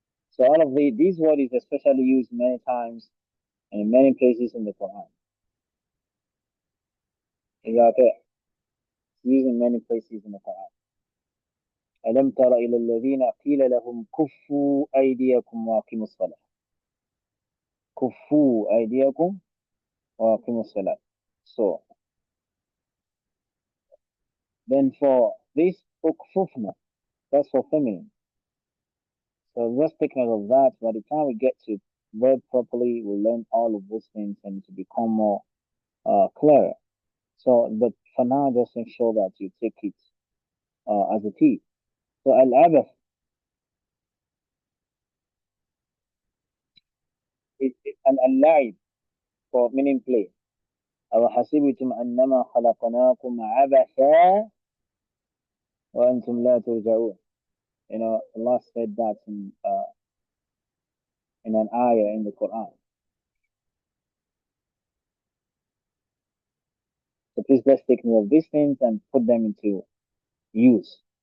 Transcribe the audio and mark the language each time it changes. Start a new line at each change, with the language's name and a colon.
English: So all of these word is especially used many times and in many places in the Quran. Is that okay? It's used in many places in the Quran.
Arabic: ألم تر إلى الذين قيل لهم كفوا أيديكم وأقيموا الصلاة. كفوا أيديكم وأقيموا الصلاة.
English: So then for this ukfufna, that's for feminine. So just take note of that. By the time we get to verb properly, we'll learn all of those things and to become more clearer. So, but for now, just make sure that you take it as it is. So al-abath is an al-la'ib for meaning play.
Arabic: أو حسبتم أنما خلقناكم عبثا وأنتم لا ترجعون.
English: Allah said that in an ayah in the Quran. So please let's take note of these things and put them into use.